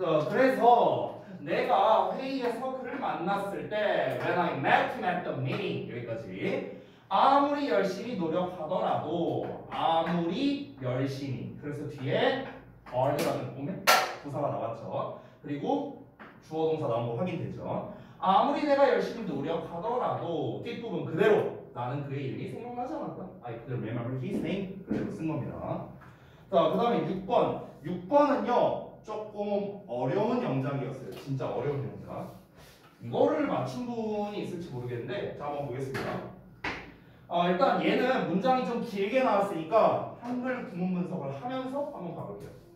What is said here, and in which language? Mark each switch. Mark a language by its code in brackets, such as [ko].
[ko] 그래서 내가 회의에서 그를 만났을 때 [en] when I met him at the meeting [ko] 여기까지 아무리 열심히 노력하더라도 아무리 열심히 그래서 뒤에 or라는 보면 부사가 나왔죠. 그리고 주어 동사 나온 거 확인되죠. 아무리 내가 열심히 노력하더라도 뒷부분 그대로 나는 그의 이름이 생각나지 않았다. [en] I could remember his name [ko] 그대로 쓴 겁니다. 자, 그 다음에 6번. 6번은요 조금 어려운 영작이었어요. 진짜 어려운 영작. 이거를 맞춘 분이 있을지 모르겠는데 자 한번 보겠습니다. 일단 얘는 문장이 좀 길게 나왔으니까 한글 구문 분석을 하면서 한번 가볼게요.